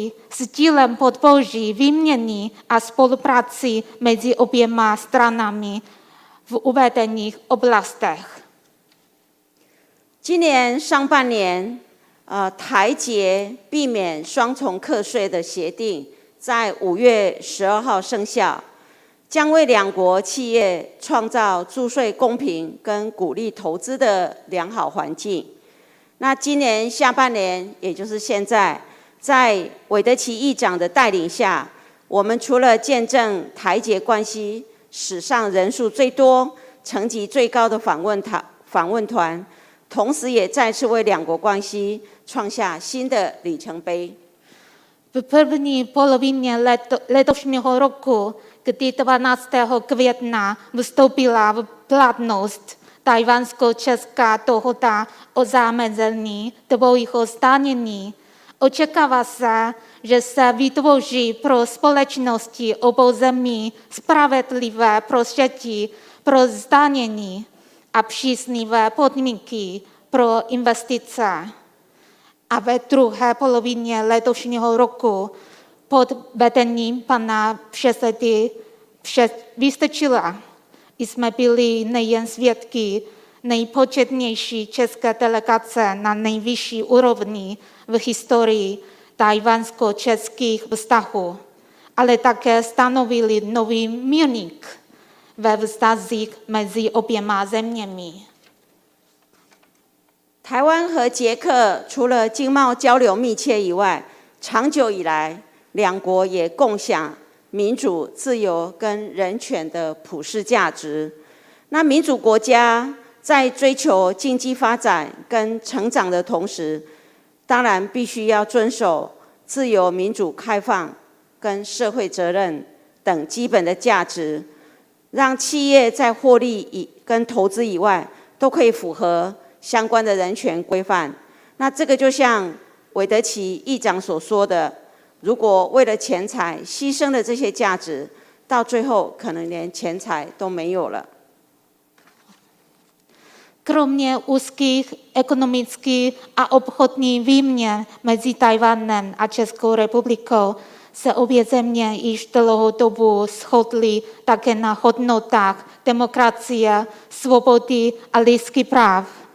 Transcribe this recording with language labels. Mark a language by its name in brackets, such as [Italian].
[Czech] S cílem podpoří výměny a spolupráci mezi oběma stranami v uvedených oblastech. [Chinese] 今年上半年，台捷避免双重课税的协定在5月12号生效，将为两国企业创造租税公平跟鼓励投资的良好环境。那今年下半年，也就是现在，在韦德奇议长的带领下，我们除了见证台捷关系史上人数最多、层级最高的访问团，同时也再次为两国关系创下新的里程碑。 [Czech] V první polovině letošního roku, kdy 12. května vstoupila v platnost Tchajwansko-česká dohoda o zamezení dvojího zdanění, očekává se, že se vytvoří pro společnosti obou zemí spravedlivé prostředí pro zdanění a příznivé podmínky pro investice. A ve druhé polovině letošního roku pod vedením pana předsedy Vystrčila jsme byli nejen svědky nejpočetnější české delegace na nejvyšší úrovni v historii tchajwansko-českých vztahů, ale také stanovili nový milník ve vztazích mezi oběma zeměmi. [Chinese] 台湾和捷克除了经贸交流密切以外，长久以来，两国也共享民主、自由跟人权的普世价值。那民主国家在追求经济发展跟成长的同时，当然必须要遵守自由、民主、开放跟社会责任等基本的价值，让企业在获利跟投资以外，都可以符合相关的人权规范。那这个就像韦德奇议长所说的，如果为了钱财牺牲了这些价值，到最后可能连钱财都没有了。 [Czech] Kromě úzkých ekonomických a obchodní výměn mezi Tchaj-wanem a Českou republikou se obě země již dlouhou dobu shodly také na hodnotách demokracie, svobody a lidských práv.